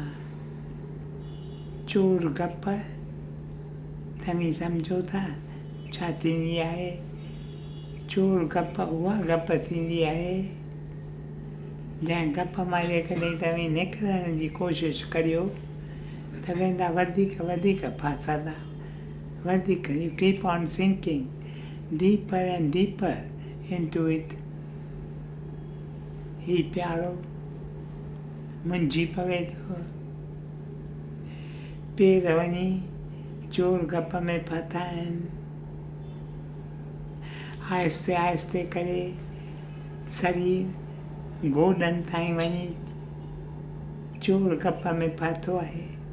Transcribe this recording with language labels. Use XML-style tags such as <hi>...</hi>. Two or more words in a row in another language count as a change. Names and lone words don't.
<sd>चोर गप तव्हीं सम्झो था छा थींदी आहे? चोर गप उहा गप थींदी आहे जंहिं गप मां जेकॾहिं तव्हीं निकिरण जी कोशिशि करियो त वेंदा वधीक वधीक फासंदा, वधीक।</sd> <en>You keep on sinking deeper and deeper into it.</en> <sd>ही प्यारो मुंझी पवे थो, पेर वञी चोर गप में फाथा आहिनि। आहिस्ते आहिस्ते करे शरीर गोॾनि ताईं वञी चोर गप में फाथो आहे।</sd>